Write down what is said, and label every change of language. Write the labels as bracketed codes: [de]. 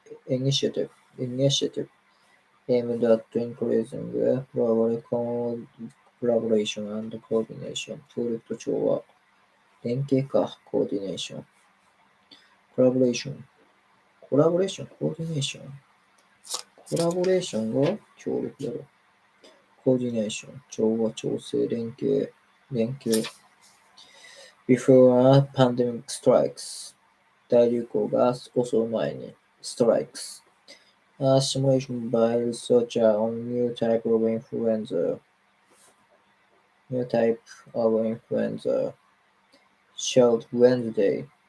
[en] initiative aimed at increasing global collaboration and coordination. [ja] 協力と調和、連携か、コーディネーション。コラボレーション、コラボレーション、コーディネーション。コラボレーションが協力だろう。コーディネーション、調和、調整、連携。 [en] Before a pandemic strikes. [ja] 大流行が襲う前に。strikes. [en] A simulation by researcher on new type of influenza. New type of influenza showed Wednesday.